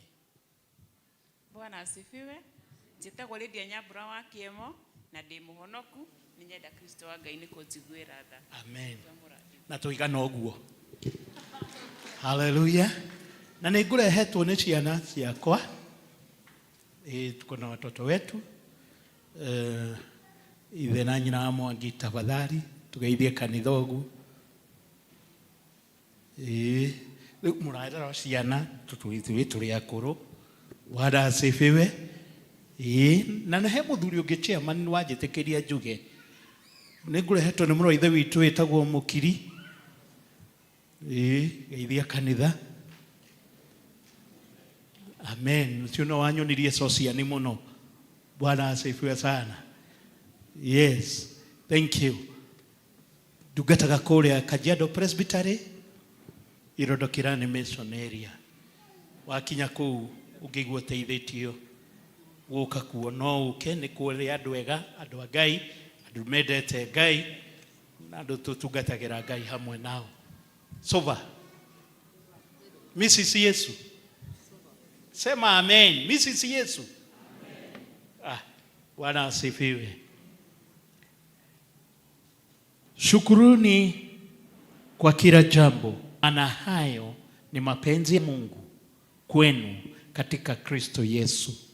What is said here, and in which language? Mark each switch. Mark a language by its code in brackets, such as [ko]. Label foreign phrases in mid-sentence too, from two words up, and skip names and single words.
[sw] Bwana asifiwe. [ki] Njĩtagwo Lydia Nyambura wa Kĩemo na ndĩ mũhonoku, nĩ nyenda Kristo wa Ngai nĩ kũnjiguĩra tha. Amen. Na tũigana ũguo. Hallelujah. Na nĩngũrehetwo nĩ ciana ciakwa. [sw] Tuko na watoto wetu. [ki] Ithe na nyina wa Mwangi, tafadhali tugeithie kanitha ũguo. Rĩu mũraera ciana tũrĩ akũrũ. [sw] Bwana asifiwe. [ki] Na he mũthuri ũngĩ chairman wanjĩtĩkĩria njuge. Nĩngũrehetwo nĩ mũrũ wa ithe witũ wĩtagwo Mũkiri. Geithia kanitha. Amen. Ũcio no wanyonirie sociani mũno. [sw] Bwana asifiwe sana. [en] Yes. Thank you. [ki] Ndungataga kũrĩa Kajiado Presbytery, Irondo Kĩrani Mission area. Wakinya kũu ũngĩigua ũteithĩtio gũka kuo, no ũke nĩ kũrĩ andũ ega, andũ a Ngai, andũ mendete Ngai, na andũ tũtungatagĩra Ngai hamwe nao. Sova. Mrs. Yesu. [sw] Sema amen. Mrs. Yesu. Bwana asifiwe. Shukuruni kwa kila jambo, maana hayo ni mapenzi ya Mungu kwenu katika Kristo Yesu.